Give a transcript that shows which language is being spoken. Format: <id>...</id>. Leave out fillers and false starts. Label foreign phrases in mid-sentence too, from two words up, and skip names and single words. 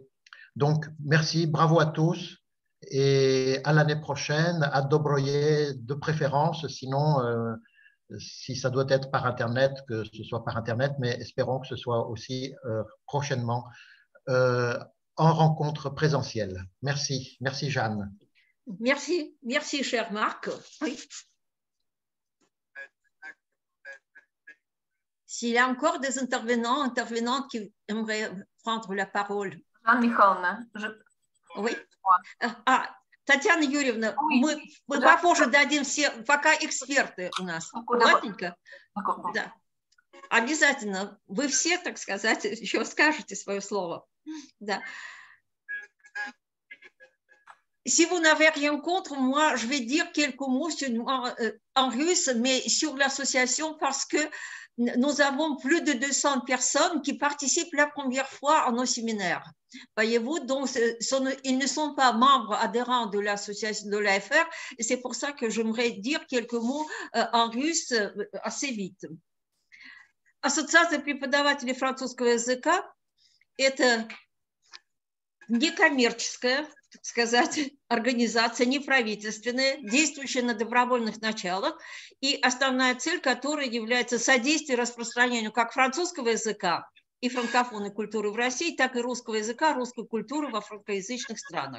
<fr>Donc, merci, bravo à tous et à l'année prochaine, à Dobroye de préférence, sinon si ça doit être par Internet, que ce soit par Internet, mais espérons que ce soit aussi prochainement en rencontre présentielle. Merci. Merci, Jeanne. Merci. Merci, cher Marc. Oui. S'il y a encore des intervenantes qui aimeraient prendre la parole.</fr> <ru>Жанна Михайловна,</ru> <fr>Oui.</fr> <ru>Татьяна Юрьевна, мы попозже дадим все, пока эксперты у нас. Ладненько? Да. Обязательно. Вы все, так сказать, еще скажете свое слово. Да.</ru> <fr>Si vous n'avez rien contre, moi, je vais dire quelques mots en russe, mais sur l'association parce que nous avons plus de 200 personnes qui participent la première fois à nos séminaires. Voyez-vous, donc ils ne sont pas membres adhérents de l'association de l'AFR et c'est pour ça que j'aimerais dire quelques mots en russe assez vite.</fr> <ru>Ассоциация преподавателей французского языка – это некоммерческая, так сказать, организация, неправительственная, действующая на добровольных началах, и основная цель которой является содействие распространению как французского языка и франкофонной культуры в России, так и русского языка, русской культуры во франкоязычных странах.</ru>